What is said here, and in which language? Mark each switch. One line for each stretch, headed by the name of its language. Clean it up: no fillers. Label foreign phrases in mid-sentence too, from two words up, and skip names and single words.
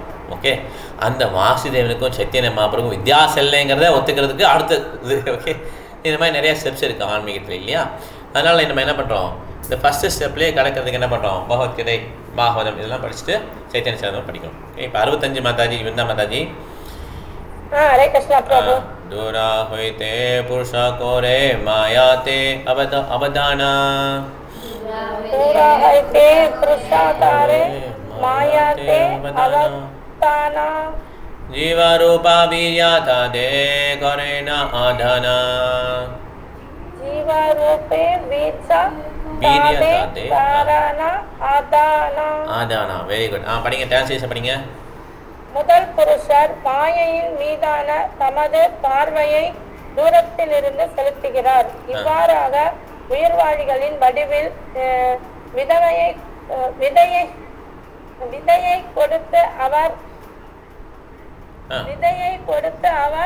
Tamil: ஓகே அந்த வாசுதேவனுக்கும் சைத்தன்ய மகாபிரபுக்கும் வித்தியாசம் இல்லைங்கிறத ஒத்துக்கிறதுக்கு அடுத்தது. ஓகே இந்த மாதிரி நிறைய ஸ்டெப்ஸ் இருக்குது ஆன்மீகத்தில் இல்லையா? அதனால் நம்ம என்ன பண்ணுறோம், இந்த ஃபஸ்ட்டு ஸ்டெப்லேயே கிடக்கிறதுக்கு என்ன பண்ணுறோம், பகவத்கீதை பாகவதம் இதெல்லாம் படிச்சுட்டு சைத்தன்ய சரிதாமம் படிக்கணும். ஓகே இப்போ 65 மாதாஜி விருந்தா மாதாஜி.
Hindi: हरे कृष्ण प्रभु.
Bangla: দূর হৈতে পুরুষ করে মায়াতে অবধান. দূর হৈতে পুরুষ করে মায়াতে অবধান. জীব রূপ বীর্যতা দে করেন আধান. জীব রূপে বীর্য বীর্যতা করেন আধান.
English: आधाना very good.
Tamil: படிங்க ட்ரான்ஸ்லேஷன் படிங்க. முதல் புருஷர் மாயையின் மீதான தமது பார்வையை தூரத்திலிருந்து செலுத்துகிறார். இவ்வாறாக உயிர்வாழிகளின் வடிவில் விதையை கொடுத்து அவர்